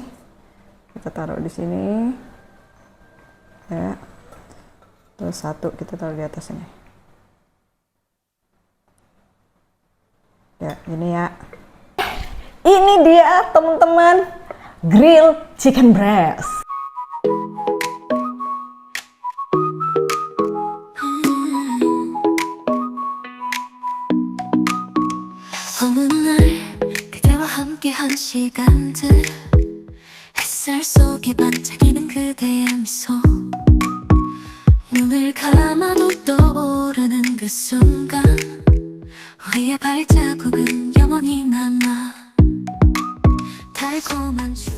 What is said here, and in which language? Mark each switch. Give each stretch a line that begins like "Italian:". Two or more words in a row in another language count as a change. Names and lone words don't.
Indonesian: Kita taruh di sini. Ya. Terus satu kita taruh di atas ini. Ya, ini ya. Ini dia teman-teman,
English: grilled chicken breast.
Korean: 어느 날 그대와 함께한 시간들 햇살 속에 반짝이는 그대의 미소 눈을 감아도 떠오르는 그 순간 우리의 발자국은 영원히 남아 달콤한